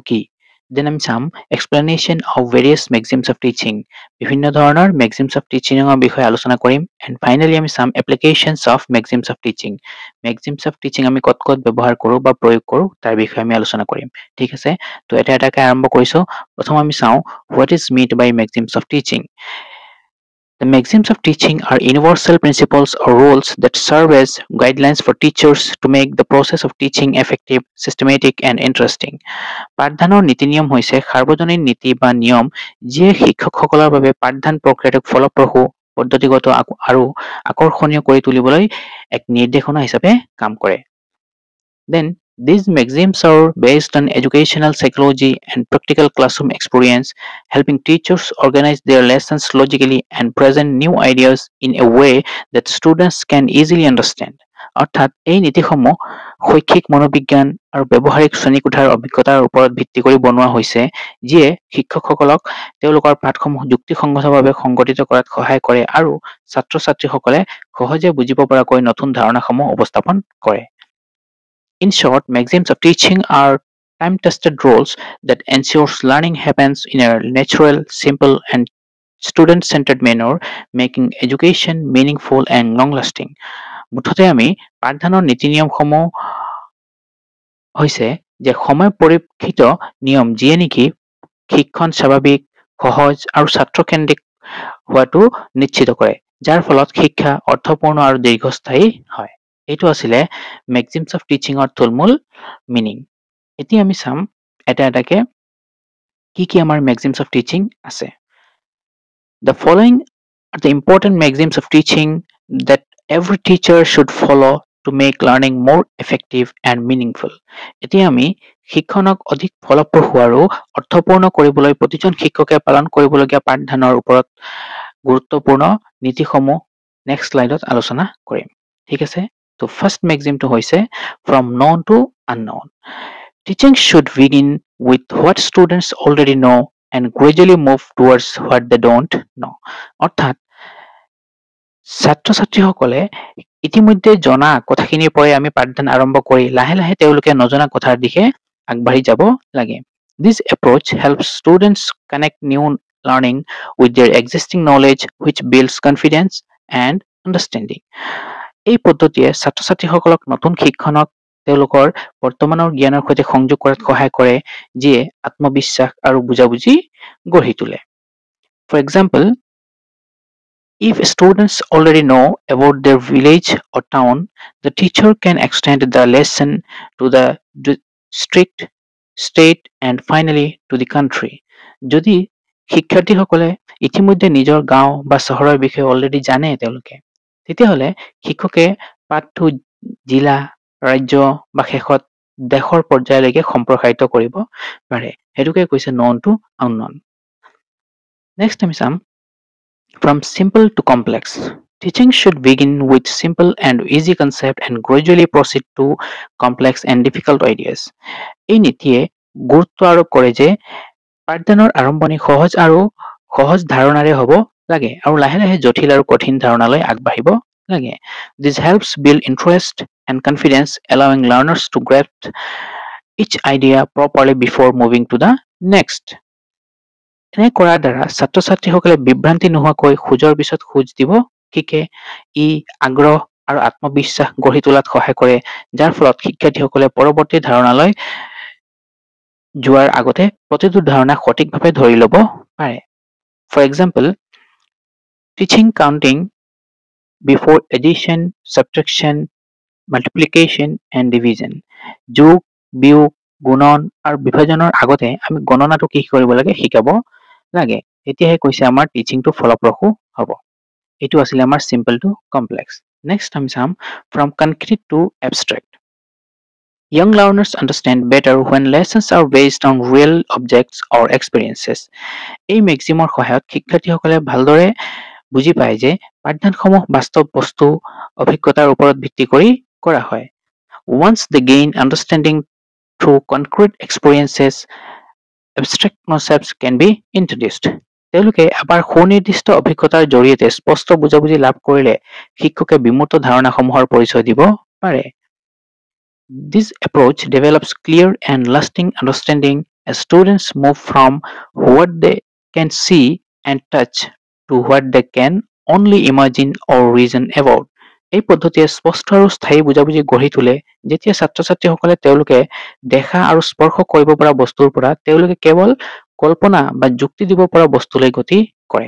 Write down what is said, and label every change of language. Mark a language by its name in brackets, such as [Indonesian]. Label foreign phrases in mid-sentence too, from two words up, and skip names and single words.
[Assamese] কি দেন আমি চাম [English] explanation of various maxims of teaching [Assamese] বিভিন্ন ধৰণৰ [English] maxims of teaching [Assamese] বিষয়ে আলোচনা কৰিম [English] and finally [Assamese] আমি চাম [English] applications of maxims of teaching maxims of teaching [Assamese] আমি ক'ত ক'ত ব্যৱহাৰ কৰোঁ বা প্ৰয়োগ কৰোঁ তাৰ বিষয়ে আমি আলোচনা কৰিম ঠিক আছে তো এটা এটাকৈ আৰম্ভ কৰিছোঁ প্ৰথম আমি চাওঁ [English] what is meant by maxims of teaching The maxims of teaching are universal principles or rules that serve as guidelines for teachers to make the process of teaching effective, systematic, and interesting. [Assamese] পাঠদানৰ নীতি নিয়ম হৈছে সাৰ্বজনীন নীতি বা নিয়ম যিয়ে শিক্ষকসকলৰ বাবে পাঠদান প্ৰক্ৰিয়াটোক ফলপ্ৰসূ পদ্ধতিগত আৰু আকৰ্ষণীয় কৰি তুলিবলৈ এক নিৰ্দেশনা হিচাপে কাম কৰে [English] Then, these maxims are based on educational psychology and practical classroom experience, helping teachers organize their lessons logically and present new ideas in a way that students can easily understand. [Assamese] অৰ্থাৎ এই নীতিসমূহ শৈক্ষিক মনোবিজ্ঞান আৰু ব্যৱহাৰিক শ্ৰেণীকোঠাৰ অভিজ্ঞতাৰ ওপৰত ভিত্তি কৰি বনোৱা হৈছে যিয়ে শিক্ষকসকলক তেওঁলোকৰ পাঠসমূহ যুক্তিসংগতভাৱে সংগঠিত কৰাত সহায় কৰে আৰু ছাত্ৰ ছাত্ৰীসকলে সহজে বুজিব পৰাকৈ নতুন ধাৰণাসমূহ উপস্থাপন কৰে [English] In short, maxims of teaching are time-tested rules that ensures learning happens in a natural, simple, and student-centered manner, making education meaningful and long-lasting. [Assamese] মুঠতে আমি পাঠদানৰ নীতি নিয়মসমূহ হৈছে যে সময় পৰীক্ষিত নিয়ম যিয়ে নেকি শিক্ষণ স্বাভাৱিক সহজ আৰু ছাত্ৰকেন্দ্ৰিক হোৱাটো নিশ্চিত কৰে যাৰ ফলত শিক্ষা অৰ্থপূৰ্ণ আৰু দীৰ্ঘস্থায়ী হয় এইটো আছিলে [English] maxims of teaching [Assamese] থুলমূল মিনিং এতিয়া আমি চাম এটা এটাকে কি আমাৰ [English] maxims of teaching [Assamese] আছে [English] The following are the important maxims of teaching that every teacher should follow to make learning more effective and meaningful. [Assamese] এতিয়া আমি শিক্ষণক অধিক ফলপ্ৰসূ আৰু অৰ্থপূৰ্ণ কৰিবলৈ প্ৰতিজন শিক্ষকে পালন কৰিবলগীয়া পাঠদানৰ ওপৰত গুৰুত্বপূৰ্ণ নীতিসমূহ [English] next slide [Assamese] আলোচনা কৰিম ঠিক আছে তো [English] first maxim [Assamese] হৈছে [English] from known to unknown. Teaching should begin with what students already know and gradually move towards what they don't know. [Assamese] অৰ্থাৎ ছাত্ৰ ছাত্ৰীসকলে ইতিমধ্যে জনা কথাখিনিৰ পৰাই আমি পাঠদান আৰম্ভ কৰি লাহে লাহে তেওঁলোকে নজনা কথাৰ দিশে আগবাঢ়ি যাব লাগে [English] This approach helps students connect new learning with their existing knowledge which builds confidence and understanding. [Assamese] এই পদ্ধতিয়ে ছাত্ৰ ছাত্ৰীসকলক নতুন শিক্ষণক তেওঁলোকৰ বৰ্তমানৰ জ্ঞানৰ সৈতে সংযোগ কৰাত সহায় কৰে যিয়ে আত্মবিশ্বাস আৰু বুজাবুজি গঢ়ি তোলে [English] For example, if students already know about their village or town, the teacher can extend the lesson to the district, state, and finally to the country. [Assamese] যদি শিক্ষাৰ্থীসকলে ইতিমধ্যে নিজৰ গাঁও বা চহৰৰ বিষয়ে অলৰেডি জানে তেওঁলোকে তেতিয়াহ'লে শিক্ষকে পাঠটো জিলা ৰাজ্য বা শেষত দেশৰ পৰ্যায়লৈকে সম্প্ৰসাৰিত কৰিব পাৰে সেইটোকে কৈছে [English] known to unknown [Assamese] Next আমি চাম [English] From simple to complex. Teaching should begin with simple and easy concept and gradually proceed to complex and difficult ideas. [Assamese] এই নীতিয়ে গুৰুত্ব আৰোপ কৰে যে পাঠদানৰ আৰম্ভণি সহজ ধাৰণাৰে হ'ব লাগে আৰু লাহে লাহে জটিল আৰু কঠিন ধাৰণালৈ আগবাঢ়িব লাগে [English] This helps build interest and confidence allowing learners to grasp each idea properly before moving to the next [Assamese] এনে কৰাৰ দ্বাৰা ছাত্ৰ ছাত্ৰীসকলে বিভ্ৰান্তি নোহোৱাকৈ খোজৰ পিছত খোজ দিব শিকে ই আগ্ৰহ আৰু আত্মবিশ্বাস গঢ়ি তোলাত সহায় কৰে যাৰ ফলত শিক্ষাৰ্থীসকলে পৰৱৰ্তী ধাৰণালৈ যোৱাৰ আগতে প্ৰতিটো ধাৰণা সঠিকভাৱে ধৰি ল'ব পাৰে [English] For example, teaching counting before addition, subtraction, multiplication and division. [Assamese] যোগ বিয়োগ গুণন আৰু বিভাজনৰ আগতে আমি গণনাটো কি কৰিব লাগে শিকাব লাগে এতিয়াহে কৈছে আমাৰ টিচিংটো ফলপ্ৰসূ হ'ব এইটো আছিল আমাৰ [English] simple to complex [Assamese] next আমি চাম [English] from concrete to abstract Young learners understand better when lessons are based on real objects or experiences [Assamese] এই মেক্সিমৰ সহায়ত শিক্ষাৰ্থীসকলে ভালদৰে বুজি পায় যে পাঠদানসমূহ বাস্তৱ বস্তু অভিজ্ঞতাৰ ওপৰত ভিত্তি কৰি কৰা হয় [English] Once they gain understanding through concrete experiences abstract concepts can be introduced [Assamese] তেওঁলোকে এবাৰ সুনিৰ্দিষ্ট অভিজ্ঞতাৰ জৰিয়তে স্পষ্ট বুজাবুজি লাভ কৰিলে শিক্ষকে বিমূৰ্ত ধাৰণাসমূহৰ পৰিচয় দিব পাৰে। [English] This approach develops clear and lasting understanding as students move from what they can see and touch to what they can only imagine or reason about. [Assamese] এই পদ্ধতিয়ে স্পষ্ট আৰু স্থায়ী বুজাবুজি গঢ়ি তোলে যেতিয়া ছাত্ৰ-ছাত্ৰীসকলে তেওঁলোকে দেখা আৰু স্পৰ্শ কৰিব পৰা বস্তুৰ পৰা তেওঁলোকে কেৱল কল্পনা বা যুক্তি দিব পৰা বস্তুলৈ গতি কৰে।